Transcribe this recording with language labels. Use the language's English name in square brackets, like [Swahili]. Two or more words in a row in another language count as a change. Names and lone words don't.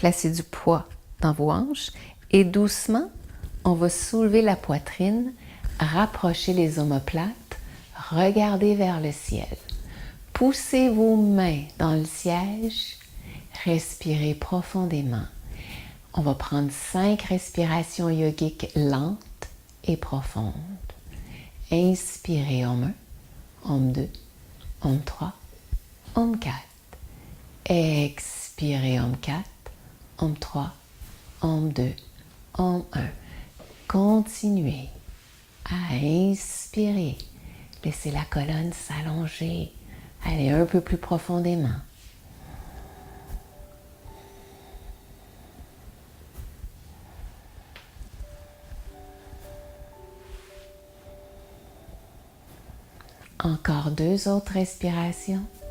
[French] placez du poids dans vos hanches et doucement, on va soulever la poitrine, rapprocher les omoplates, regardez vers le ciel. Poussez vos mains dans le siège, respirez profondément. On va prendre 5 respirations yogiques lentes et profondes. Inspirez Om 1, Om 2, Om 3, Om 4. Expirez Om 4, Om 3, Om 2, Om 1. Continuez à inspirer. Laissez la colonne s'allonger. Allez un peu plus profondément. Encore 2 autres respirations.